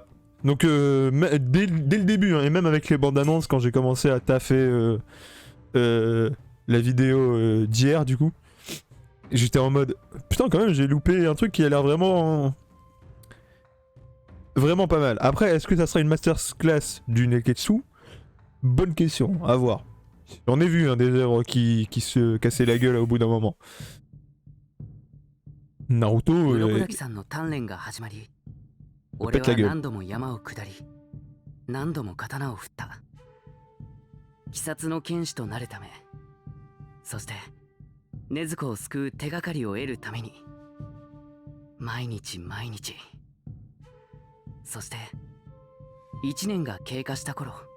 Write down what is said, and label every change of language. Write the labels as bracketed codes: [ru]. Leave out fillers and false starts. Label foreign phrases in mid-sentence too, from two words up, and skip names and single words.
[fr] Donc dès le début, hein, et même avec les bandes annonces quand j'ai commencé à taffer la vidéo d'hier du coup, j'étais en mode putain quand même j'ai loupé un truc qui a l'air vraiment pas mal. Après est-ce que ça sera une masterclass du Neketsu? Bonne question, à voir. J'en ai vu hein, des œuvres qui se cassaient la gueule au bout d'un moment. Naruto [ja] 鱗滝さんの鍛錬が始まり、俺は何度も山を下り何度も刀を振った。鬼殺の剣士となるため、そして禰豆子を救う手がかりを得るために毎日毎日、そして1年が経過した頃、